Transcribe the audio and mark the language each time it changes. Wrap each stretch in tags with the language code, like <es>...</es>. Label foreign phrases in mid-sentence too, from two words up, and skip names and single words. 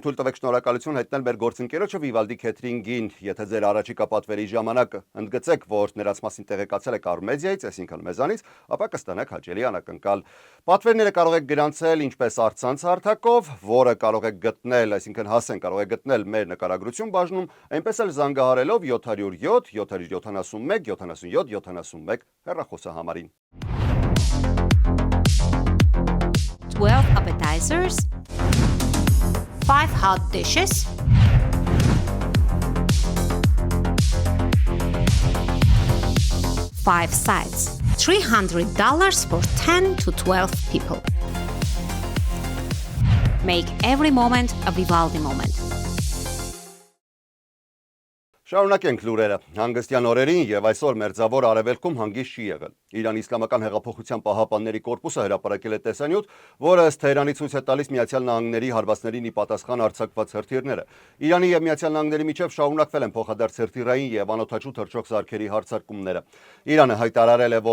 <hy>թույլ տվեք շնորհակալություն հայտնել մեր գործընկերոջը Vivaldi Catering-ին, եթե ձեր առաջիկա պատվերի ժամանակ ընդգծեք, որ նրանց մասին տեղեկացել եք Armedia-ից, այսինքն մեզանից, ապա կստանաք հաճելի անակնկալ։ Պատվերները կարող եք գրանցել ինչպես առցանց հարթակով, որը կարող եք գտնել, այսինքն հասեն կարող եք գտնել մեր նկարագրություն բաժնում, այնպես էլ զանգահարելով 707 771 77 71 հեռախոսահամարին։</hy> <en>12 appetizers, 5 hot dishes, 5 sides, $300 for 10 to 12 people. Make every moment a Vivaldi moment.</en> <hy>Շարունակենք լուրերը։ Հանգստյան օրերին եւ այսօր մերձավոր արևելքում հանգիստ չի եղել։ Իրանի Իսլամական հեղափոխության պահապանների կորպուսը հրապարակել է տեսանյութ, որը ըստ Թեհրանի ցույց է տալիս Միացյալ Նահանգների հարվածներին ի պատասխան արձակված հրթիռները։ Իրանի եւ Միացյալ Նահանգների միջև շարունակվել են փոխադարձ հրթիռային եւ անօդաչու թռչող զարքերի հարձակումները։ Իրանը հայտարարել է,</hy>